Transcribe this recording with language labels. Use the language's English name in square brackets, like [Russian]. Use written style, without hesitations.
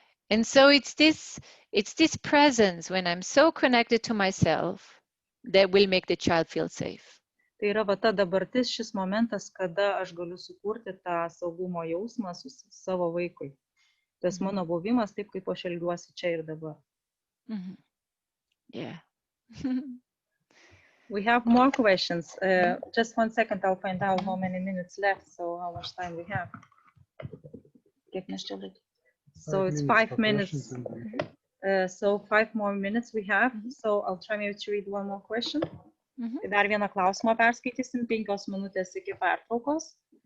[English] And so it's this presence when I'm so connected to myself that will make the child feel safe. [Lithuanian] Tai yra va ta dabartis, šis momentas, kada aš galiu sukurti tą saugumo jausmą su savo vaikui. Tas mano buvimas taip, kaip aš elgiuosi čia ir dabar. [English] Yeah. We have more questions. Just 1 second, I'll find out how many minutes left, so how much time we have. [Lithuanian] Kiek mes čia laikome? [English] So it's 5 minutes. So 5 more minutes we have. So I'll try maybe to read one more question. [Lithuanian] Dar vieną klausimą perskaitysim, 5 minutės iki pertraukos.